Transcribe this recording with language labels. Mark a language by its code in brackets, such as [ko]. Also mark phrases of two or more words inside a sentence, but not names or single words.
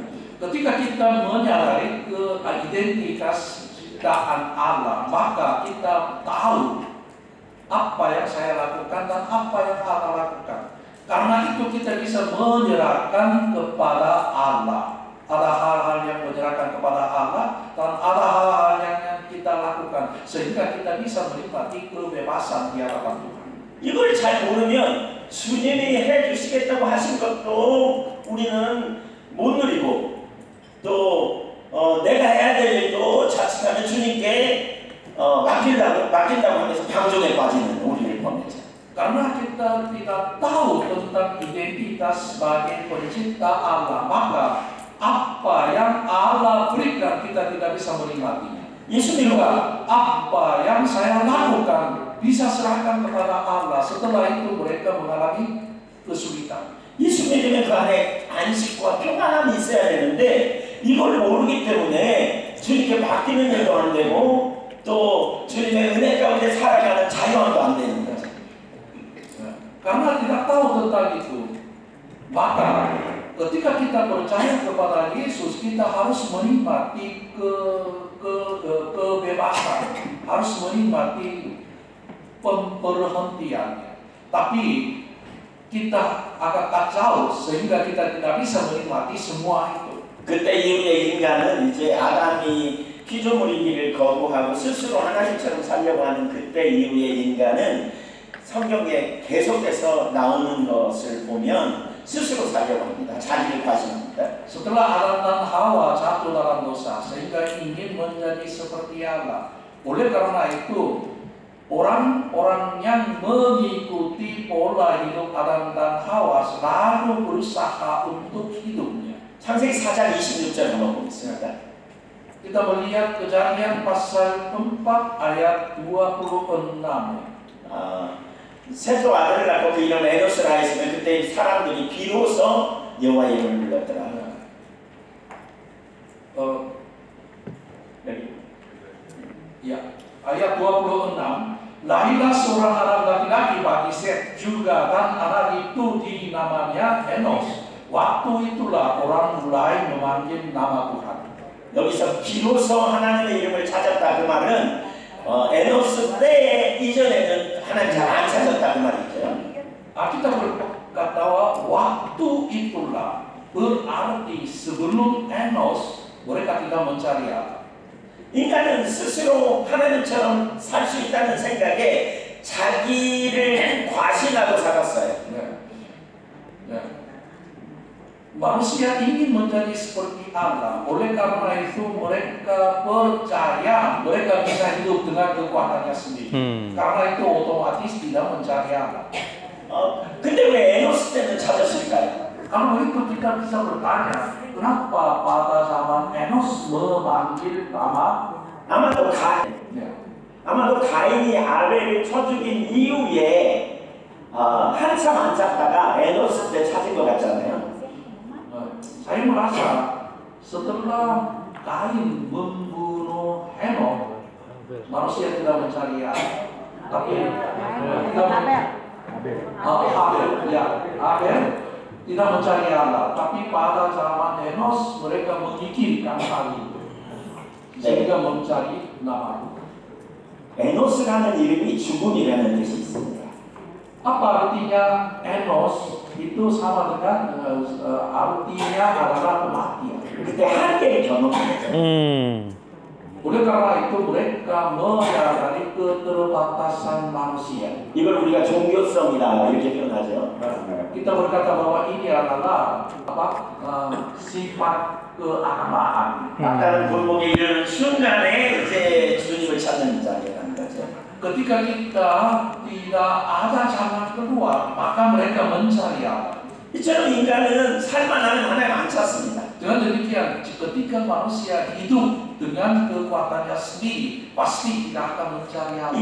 [id] Ketika kita menyadari ke identitas ciptaan Allah, maka kita tahu apa yang saya lakukan dan apa yang Allah lakukan. Karena itu kita bisa menyerahkan kepada Allah. Ada hal-hal yang menyerahkan kepada Allah dan ada hal-hal yang kita lakukan sehingga kita bisa menikmati kebebasan di hadapan Tuhan. [ko] 이걸 잘 모르면 주님이 해주시겠다고 하신 것도 우리는 못 누리고 또 내가 해야 될 일도 자칫하면 주님께 맡긴다고 하면서 방종에 빠지는 우리를 보내죠. [id] Karena kita tidak tahu tentang identitas sebagai pencipta Allah, maka apa yang Allah berikan kita tidak bisa menikmatinya. [ko] 예수님과 [id] Apa yang saya lakukan bisa serahkan kepada Allah. Setelah itu mereka mengalami kesulitan. [ko] 예수 믿으면 그 안에 안식과 평안함이 있어야 되는데 이걸 모르기 때문에 주님께 맡기는 일도 안 되고 또 주님의 은혜 가운데 살아가는 자유함도 안 되는 거죠. [id] Karena tidak tahu tentang itu, maka ketika kita percaya kepada Yesus, kita harus menikmati kebebasan, harus menikmati pemberhentiannya. Tapi kita agak kacau sehingga kita tidak bisa menikmati semua itu. [ko] 그때 이후에 인간은 이제 아담이 피조물이기를 거부하고 스스로 하나님처럼 살려고 하는 그때 이후에 인간은 성경에 계속해서 나오는 것을 보면 스스로 살려고 합니다. 자기를 과신합니다. [id] Setelah Adam dan Hawa jatuh dalam dosa sehingga ingin menjadi seperti Allah. Oleh karena itu orang-orang yang mengikuti pola hidup Adam dan Hawa selalu berusaha untuk hidupnya. [ko] 창세기 4장 26절 한번 보겠습니다. [id] Kita melihat Kejadian pasal 4 ayat 26. [ko] 셋도 아들을 낳고 그 이름을 에노스라 했으면 그때 사람들이 비로소 여호와 이름을 불렀더라. [id] Ya, ayat 26. lahirlah seorang anak laki-laki bagi Set juga, dan anak itu dinamanya Enos. Waktu itulah orang mulai memanggil nama Tuhan. [ko] 여기서 비로소 하나님의 이름을 찾았다 그 말은 에노스 때 이전에는 하나님 잘 안 찾았다 그 말이죠. [id] Kita berkata waktu itulah berarti sebelum Enos mereka tidak mencari Allah. [ko] 인간은 스스로 하나님처럼 살 수 있다는 생각에 자기를 과신하고 살았어요. [id] Manusia ingin menjadi seperti Allah. Oleh karena itu mereka percaya mereka bisa hidup dengan kekuatannya sendiri. Karena itu otomatis tidak mencari Allah. [ko] 근데 왜 에노스 때는 찾았을까요? [id] Kalau itu kita bisa bertanya, kenapa pada zaman Enos memanggil nama? [ko] 아마도 가인이 아벨을 쳐 죽인 이후에 한참 안 찾다가 에노스 때 찾은 것 같잖아요. [id] Saya merasa setelah Kain membunuh Henok, manusia tidak mencari Allah, tapi Abel tidak mencari Allah, tapi pada zaman Enos mereka memikirkan hal itu sehingga mencari nama. [ko] 에노스라는 이름이 죽음이라는 뜻이 있습니다. [id] Apa artinya Enos? Itu sama dengan artinya adalah kematian. [ko] 그때 한계를 경험했죠. [id] Oleh karena itu mereka menyadari keterbatasan manusia. [ko] 이걸 우리가 종교성이다 이렇게 표현하죠. [id] Kita berkata bahwa ini adalah sifat keagamaan. [ko] 아까는 골목에 이르는 순간에 이제 주님을 찾는 자리라는 거죠. [id] Ketika kita tidak ada jalan keluar, maka mereka mencari Allah. [ko] 이처럼 인간은 살만 하면 하나님 안 찾습니다. [id] Dengan demikian, ketika manusia hidup dengan kekuatannya sendiri, pasti tidak akan mencari Allah.